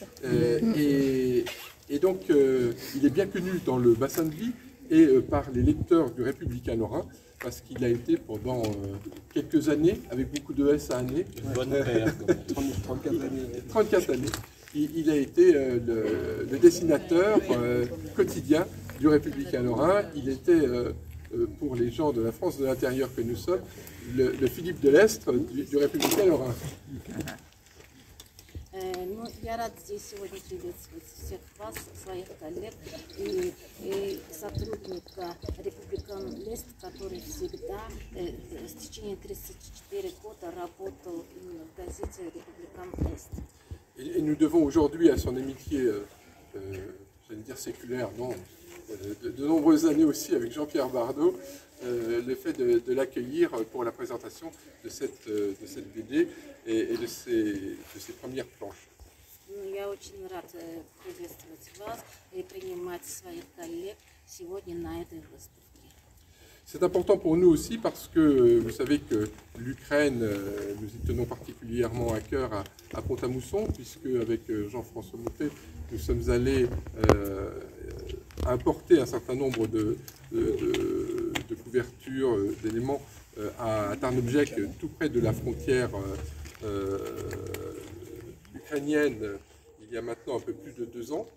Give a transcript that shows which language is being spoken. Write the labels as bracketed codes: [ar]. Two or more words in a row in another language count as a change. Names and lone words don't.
[fr] Et donc, il est bien connu dans le bassin de vie et par les lecteurs du Républicain Lorrain, parce qu'il a été pendant quelques années, avec beaucoup de S à année, 34 années, il a été le dessinateur quotidien du Républicain Lorrain. Il était, pour les gens de la France de l'intérieur que nous sommes, le Philippe de l'Estre du Républicain Lorrain. [ru] Ну, я рад здесь сегодня приветствовать всех вас, своих коллег и сотрудника Републикан Лест, который всегда в течение 34 года работал именно в газете Републикан Лест. [fr] Et nous devons aujourd'hui à son amitié, j'allais dire séculaire, non, de nombreuses années aussi avec Jean-Pierre Bardot, le fait de l'accueillir pour la présentation de cette BD et de ses premières planches. [ru] Я очень рад приветствовать вас и принимать своих коллег сегодня на этой выставке. [fr] C'est important pour nous aussi parce que vous savez que l'Ukraine, nous y tenons particulièrement à cœur à Pont-à-Mousson, puisque avec Jean-François Moutet, nous sommes allés importer un certain nombre de couvertures, d'éléments à Tarnobrzeg, tout près de la frontière ukrainienne, il y a maintenant un peu plus de 2 ans.